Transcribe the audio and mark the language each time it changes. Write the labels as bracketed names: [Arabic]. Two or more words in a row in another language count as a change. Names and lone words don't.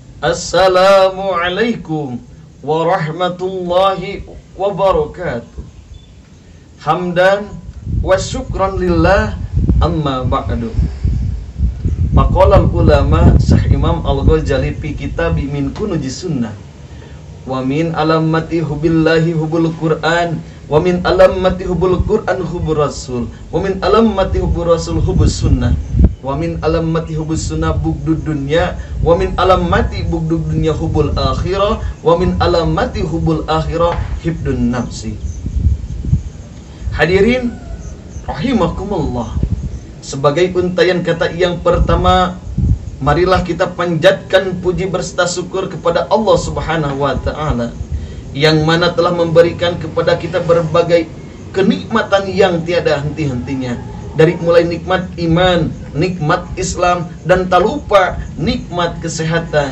[Arabic] السلام عليكم ورحمة الله وبركاته. حمدا وشكرا لله أما بعد. فقال العلماء الشيخ الإمام الغزالي في كتاب من كنوز السنة ومن علامات حب الله حب القرآن ومن علامات حب القرآن حب الرسول ومن علامات حب الرسول حب السنة ومن علامات حب السنة بغض الدنيا ومن علامات بغض الدنيا حب الآخرة ومن علامات حب الآخرة بغض النفس. حاضرين رحمكم الله, [Indonesian] sebagai untayan kata yang pertama, marilah kita panjatkan puji berserta syukur kepada [Arabic] الله سبحانه وتعالى [Indonesian] yang mana telah memberikan kepada kita berbagai kenikmatan yang tiada henti-hentinya, dari mulai nikmat iman, nikmat Islam, dan tak lupa nikmat kesehatan.